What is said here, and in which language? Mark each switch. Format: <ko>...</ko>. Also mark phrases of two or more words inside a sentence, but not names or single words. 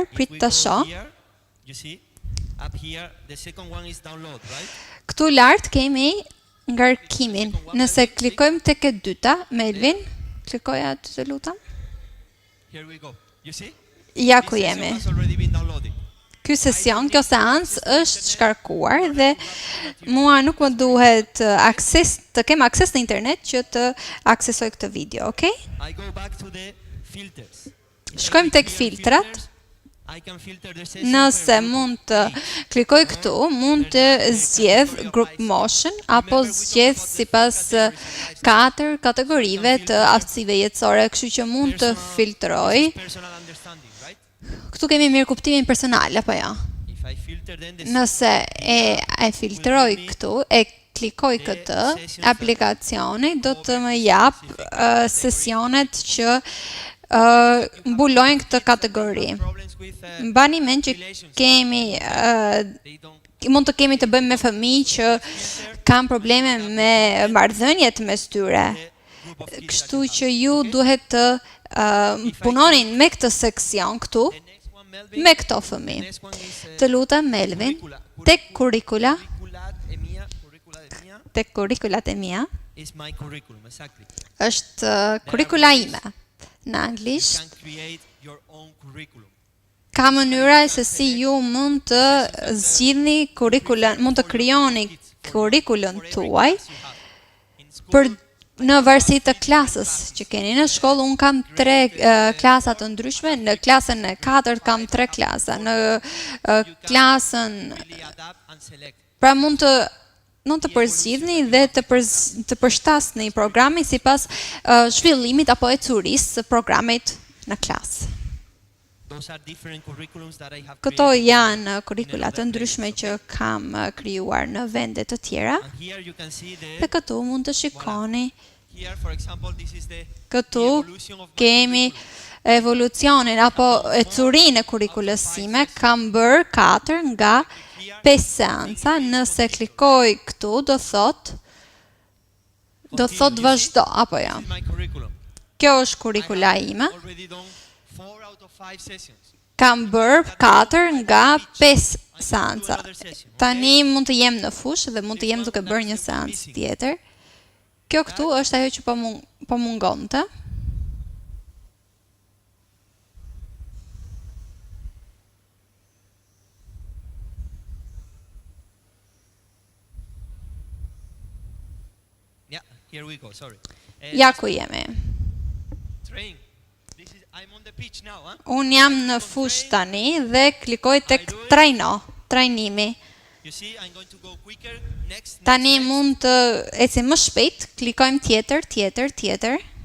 <en>If</en> <sq>prit</sq> <en>we</en> <sq>të</sq> <en>go</en> <sq>shoh.</sq> <en>here, you see, up here, the second one is download, right?</en> <sq>Këtu lart kemi ngarkimin. Nëse klikojmë tek e dyta, Melvin, klikoja aty të lutem.</sq> <en>Here we go. You see?</en> <sq>Ja</sq> <en>This</en> <sq>ku</sq> <en>session</en> <sq>jemi.</sq> <en>has already been downloaded.</en> <sq>Ky sesion, kjo seancë është shkarkuar dhe mua nuk më duhet të kem akses në internet që të aksesoj këtë video, okay?</sq> <en>I go back to the filters.</en> <sq>Shkojmë tek filtrat.</sq> <en>I can filter the session</en> <sq>Nëse</sq> <en>per group.</en> <sq>mund të klikoj këtu, mund të zgjedh</sq> <en>group motion</en> <sq>apo zgjedh sipas 4 kategorive të aftësive jetësore, kështu që mund të filtroj.</sq> <en>Personal understanding, right?</en> <sq>Këtu kemi mirë kuptimin personal apo jo?</sq> <en>If I filter then the</en> <sq>Nëse e filtroj këtu, e klikoj këtë, aplikacioni do të më jap sesionet që mbulojnë këtë kategori.</sq> <en>problems with</en> <sq>Mbani mend që kemi</sq> <en>they don't</en> <sq>mund të kemi të bëjmë me fëmijë që kanë probleme me marrëdhëniet mes tyre.</sq> <en>group of kids.</en> <sq>Kështu që ju duhet të punonin me këtë seksion këtu,</sq> <en>The next one, Melvin.</en> <sq>me këto</sq> <en>The</en> <sq>fëmijë.</sq> <en>next one is</en> <sq>Të lutem Melvin, tek kurrikulat e mia</sq> <en>is my curriculum, exactly.</en> <sq>është kurrikula ime. Në</sq> <en>You</en> <sq>anglisht</sq> <en>can create your own curriculum.</en> <sq>ka mënyra se si ju mund të zgjidhni kurrikulën, mund të krijoni kurrikulën tuaj</sq> <en>In school,</en> <sq>për në varësi të klasës që keni. Në shkollë unë kam 3 klasa të ndryshme, në klasën e 4 kam 3 klasa, në klasën</sq> <en>really adapt and select.</en> <sq>pra mund të përzgjidhni dhe të përshtasni programin sipas zhvillimit apo ecurisë së programit në klasë.</sq> <en>Those are different curriculums that I have</en> <sq>Këto</sq> <en>created.</en> <sq>janë kurrikula të ndryshme që kam krijuar në vende të tjera.</sq> <en>And here you can see</en> <sq>Dhe</sq> <en>the</en> <sq>këtu mund të shikoni,</sq> <en>here for example this is the</en> <sq>këtu</sq> <en>evolution of my</en> <sq>kemi</sq> <en>curriculum.</en> <sq>evolucionin apo ecurinë e kurrikulës sime, kam bërë 4 nga 5 seanca. Nëse klikoj këtu do thot vazhdo apo jo.</sq> <en>This is my curriculum.</en> <sq>Kjo është kurrikula ime.</sq> <en>Already done 4 out of</en> <sq>Kam bërë 4 nga 5 seanca. Tani mund të jem në fushë dhe mund të jem duke bërë një seancë tjetër. Kjo këtu është ajo që po mungonte.</sq> <en>Here we go, sorry.</en> <sq>Ja ku jemi. Unë jam në fushë tani dhe klikoj tek trajnimi. Tani mund të ecim më shpejt, klikojmë tjetër.</sq>